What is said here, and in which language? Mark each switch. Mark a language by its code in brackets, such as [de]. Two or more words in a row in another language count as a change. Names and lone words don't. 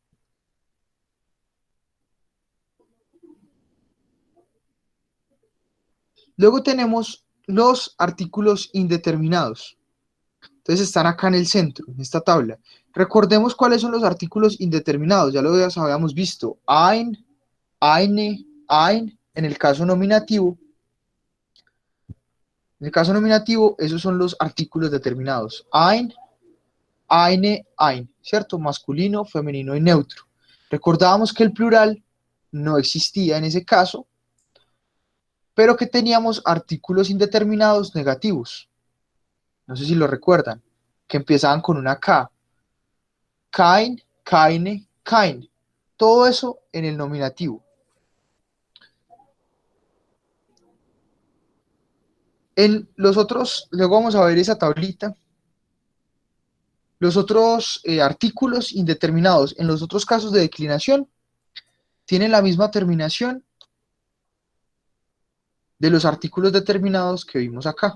[es] Luego tenemos los artículos indeterminados. Entonces están acá en el centro, en esta tabla. Recordemos cuáles son los artículos indeterminados. Ya lo habíamos visto. [de] Ein, eine, ein, [es] en el caso nominativo. En el caso nominativo, esos son los artículos determinados. [de] Ein, eine, ein, [es] ¿cierto? Masculino, femenino y neutro. Recordábamos que el plural no existía en ese caso, pero que teníamos artículos indeterminados negativos. No sé si lo recuerdan, que empezaban con una K. [de] Kein, keine, kein. [es] Todo eso en el nominativo. En los otros, luego vamos a ver esa tablita. Los otros artículos indeterminados en los otros casos de declinación tienen la misma terminación de los artículos determinados que vimos acá.